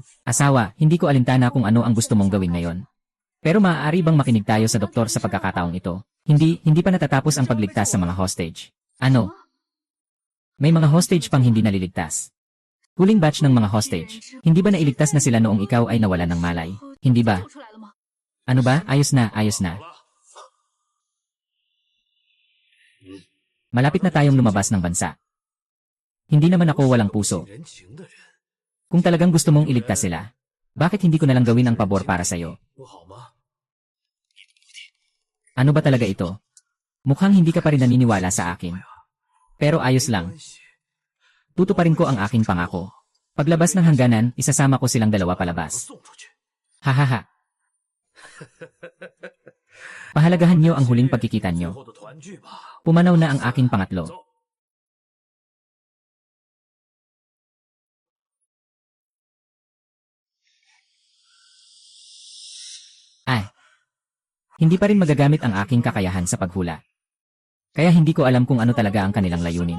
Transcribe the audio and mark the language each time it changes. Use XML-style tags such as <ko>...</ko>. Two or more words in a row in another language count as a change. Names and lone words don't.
<tl>Asawa, hindi ko alintana kung ano ang gusto mong gawin ngayon. Pero maaari bang makinig tayo sa doktor sa pagkakataong ito? Hindi pa natatapos ang pagligtas sa mga hostage. Ano? May mga hostage pang hindi naliligtas. Huling batch ng mga hostage. Hindi ba nailigtas na sila noong ikaw ay nawalan ng malay? Hindi ba?</tl> <zh>吐出来了吗？</zh> <tl>Ano ba? Ayos na, ayos na. Malapit na tayong lumabas ng bansa. Hindi naman ako walang puso.</tl> <zh>人情的人</zh> <tl>Kung talagang gusto mong iligtas sila, bakit hindi ko na lang gawin ang pabor para sa'yo?</tl> <zh>不好吗？</zh> <tl>Ano ba talaga ito? Mukhang hindi ka pa rin naniniwala sa akin. Pero ayos lang.</tl> <zh>关系</zh> <tl>Tutuparin ko ang aking pangako. Paglabas ng hangganan, isasama ko silang dalawa</tl> <zh>我</zh> <tl>palabas.</tl> <zh>送出去。 Hahaha.</zh> <tl>Pahalagahan niyo ang huling pagkikita</tl> <zh>最</zh> <tl>niyo.</tl> <zh>后的团聚吧。</zh> <tl>Pumanaw na ang aking pangatlo.</tl> <zh>走。</zh> <tl>Ay. Hindi pa rin magagamit ang aking kakayahan sa paghula. Kaya hindi ko alam kung ano talaga ang kanilang layunin.</tl>